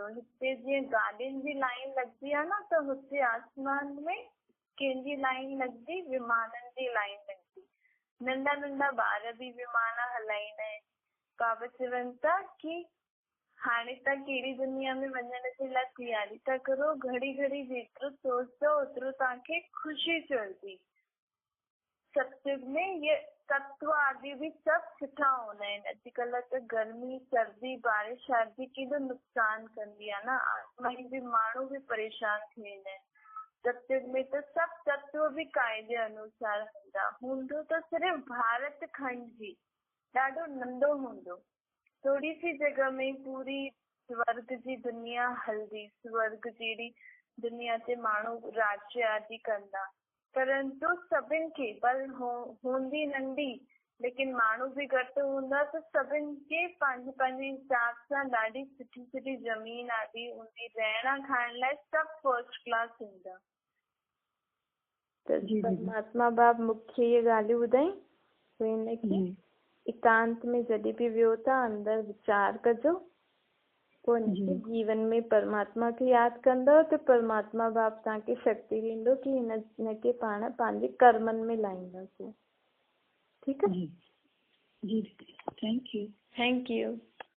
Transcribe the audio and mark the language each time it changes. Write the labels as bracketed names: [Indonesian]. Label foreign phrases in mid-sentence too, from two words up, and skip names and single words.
[Sindhi] हिते जीअं गाॾियुनि जी लाइन लॻंदी आहे न, त हुते आसमान में कंहिंजी लाइन लॻंदी, विमाननि जी लाइन लॻंदी। नंढा नंढा ॿार बि विमान हलाईंदा आहिनि। बाबा चवनि था कि हाणे तव्हां कहिड़ी दुनिया में वञण जे लाइ तयारी था करो, घड़ी घड़ी जेतिरो सोचंदो ओतिरो तव्हांखे ख़ुशी चढ़ंदी। सत्युग में ये तत्व आदि भी सब सुठा हूंदा आहिनि। अॼुकल्ह त गर्मी सर्दी बारिश शादी केॾो नुक़सान कंदी आहे न, आत्मा बि माण्हू बि परेशान थी वेंदा आहिनि। सत्युग में त सभु तत्व बि क़ाइदे अनुसार हूंदो त सिर्फ़ु भारत खंड जी ॾाढो नंढो हूंदो, थोरी सी जगह में पूरी स्वर्ग जी दुनिया हलंदी। स्वर्ग जहिड़ी दुनिया ते माण्हू राज्य आदि कंदा, परंतु सभिनि खे बल हूंदी नंढी लेकिन माण्हू बि घटि हूंदा, त सभिनि खे पंहिंजे पंहिंजे हिसाब सां ॾाढी सुठी सुठी ज़मीन आदि हूंदी, रहण खाइण लाइ सभु [English] first class [Sindhi] हूंदा। त परमात्मा बाप मूंखे इहे ॻाल्हियूं ॿुधाई, त हिनखे एकांत में जॾहिं बि वियो था अंदरि वीचार कजो, पोइ हिनखे जीवन में परमात्मा खे यादि कंदव त परमात्मा बाप तव्हांखे शक्ति ॾींदो कि हिनखे पाण पंहिंजे कर्मनि में लाहींदासीं। ठीकु आहे? जी, [English] thank you. thank you.